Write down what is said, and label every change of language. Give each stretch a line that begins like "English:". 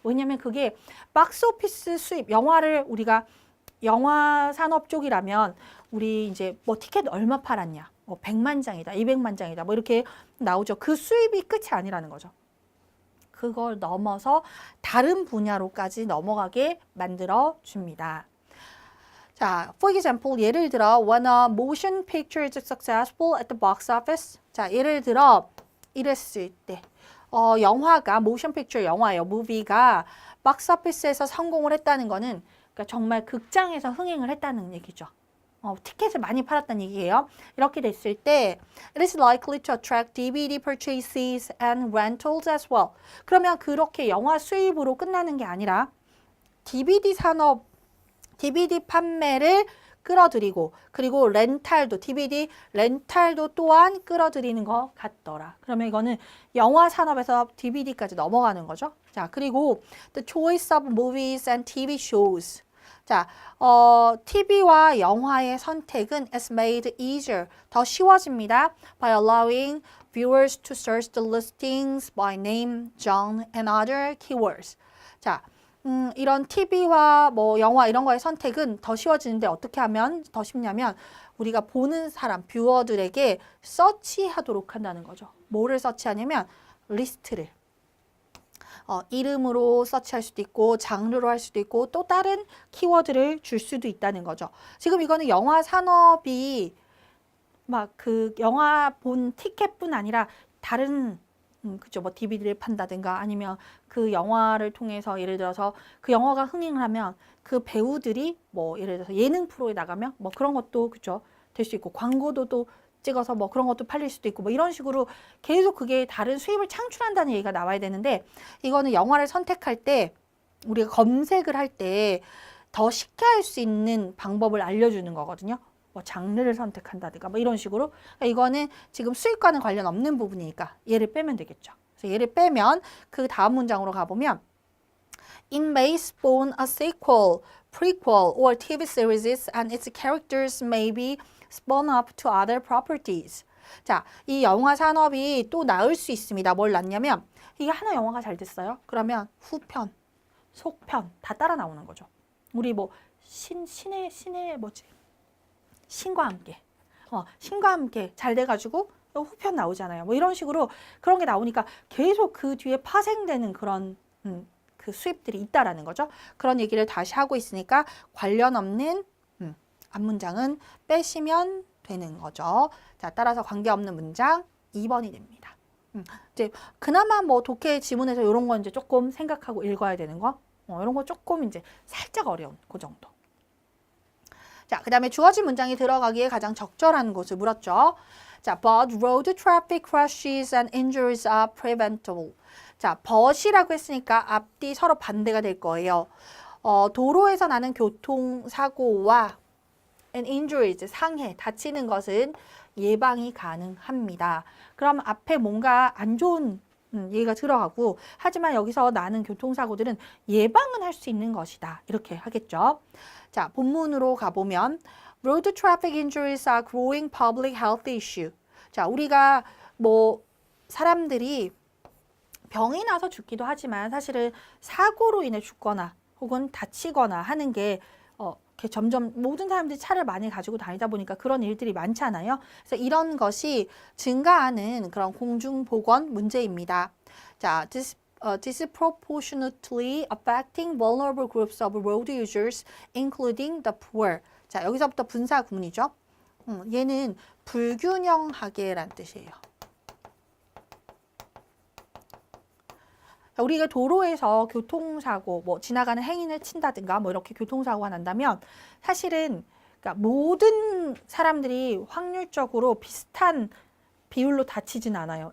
Korean: 왜냐면 그게 박스오피스 수입, 영화를 우리가 영화 산업 쪽이라면 우리 이제 뭐 티켓 얼마 팔았냐, 뭐 100만 장이다, 200만 장이다, 뭐 이렇게 나오죠. 그 수입이 끝이 아니라는 거죠. 그걸 넘어서 다른 분야로까지 넘어가게 만들어 줍니다.
English: 자, for example,
Korean: 예를 들어
English: when a motion picture is successful at the box office.
Korean: 자, 예를 들어 이랬을 때 영화가
English: motion picture
Korean: 영화예요. movie가 박스 오피스에서 성공을 했다는 거는 그러니까 정말 극장에서 흥행을 했다는 얘기죠. 티켓을 많이 팔았다는 얘기예요. 이렇게 됐을 때
English: it is likely to attract DVD purchases and rentals as well.
Korean: 그러면 그렇게 영화 수입으로 끝나는 게 아니라 DVD 산업 DVD 판매를 끌어들이고 그리고 렌탈도 DVD 렌탈도 또한 끌어들이는 것 같더라. 그러면 이거는 영화 산업에서 DVD까지 넘어가는 거죠. 자, 그리고
English: the choice of movies and TV shows.
Korean: 자, TV와 영화의 선택은
English: is made easier.
Korean: 더 쉬워집니다.
English: by allowing viewers to search the listings by name, genre, and other keywords.
Korean: 자, 이런 TV와 뭐 영화 이런 거의 선택은 더 쉬워지는데 어떻게 하면 더 쉽냐면 우리가 보는 사람, 뷰어들에게 서치하도록 한다는 거죠. 뭐를 서치하냐면 리스트를. 이름으로 서치할 수도 있고 장르로 할 수도 있고 또 다른 키워드를 줄 수도 있다는 거죠. 지금 이거는 영화 산업이 막 그 영화 본 티켓뿐 아니라 다른 그죠. 뭐 DVD를 판다든가 아니면 그 영화를 통해서 예를 들어서 그 영화가 흥행을 하면 그 배우들이 뭐 예를 들어서 예능 프로에 나가면 뭐 그런 것도 그죠. 될 수 있고 광고도 또 찍어서 뭐 그런 것도 팔릴 수도 있고 뭐 이런 식으로 계속 그게 다른 수입을 창출한다는 얘기가 나와야 되는데 이거는 영화를 선택할 때 우리가 검색을 할 때 더 쉽게 할 수 있는 방법을 알려주는 거거든요. 뭐 장르를 선택한다든가 뭐 이런 식으로 그러니까 이거는 지금 수익과는 관련 없는 부분이니까 얘를 빼면 되겠죠. 그래서 얘를 빼면 그 다음 문장으로 가보면
English: It may spawn a sequel, prequel, or TV series and its characters may be spun up to other properties.
Korean: 자, 이 영화 산업이 또 나올 수 있습니다. 뭘 낳냐면 이게 하나 영화가 잘 됐어요. 그러면 후편, 속편 다 따라 나오는 거죠. 우리 뭐 신의 뭐지? 신과 함께. 신과 함께 잘 돼가지고 후편 나오잖아요. 뭐 이런 식으로 그런 게 나오니까 계속 그 뒤에 파생되는 그런 그 수입들이 있다라는 거죠. 그런 얘기를 다시 하고 있으니까 관련 없는 앞문장은 빼시면 되는 거죠. 자, 따라서 관계없는 문장 2번이 됩니다. 이제 그나마 뭐 독해 지문에서 이런 거 이제 조금 생각하고 읽어야 되는 거, 이런 거 조금 이제 살짝 어려운 그 정도. 자, 그 다음에 주어진 문장이 들어가기에 가장 적절한 곳을 물었죠.
English: 자, but road traffic crashes and injuries are preventable.
Korean: 자, but이라고 했으니까 앞뒤 서로 반대가 될 거예요. 도로에서 나는 교통사고와
English: and injuries,
Korean: 상해, 다치는 것은 예방이 가능합니다. 그럼 앞에 뭔가 안 좋은 얘기가 들어가고 하지만 여기서 나는 교통사고들은 예방은 할 수 있는 것이다. 이렇게 하겠죠. 자, 본문으로 가보면
English: Road traffic injuries are growing public health issue.
Korean: 자, 우리가 뭐 사람들이 병이 나서 죽기도 하지만 사실은 사고로 인해 죽거나 혹은 다치거나 하는 게 이렇게 점점 모든 사람들이 차를 많이 가지고 다니다 보니까 그런 일들이 많잖아요. 그래서 이런 것이 증가하는 그런 공중보건 문제입니다.
English: 자, disproportionately affecting vulnerable groups of road users, including the poor.
Korean: 자, 여기서부터 분사 구문이죠. 얘는 불균형하게란 뜻이에요. 우리가 도로에서 교통사고, 뭐 지나가는 행인을 친다든가 뭐 이렇게 교통사고가 난다면 사실은 그러니까 모든 사람들이 확률적으로 비슷한 비율로 다치진 않아요.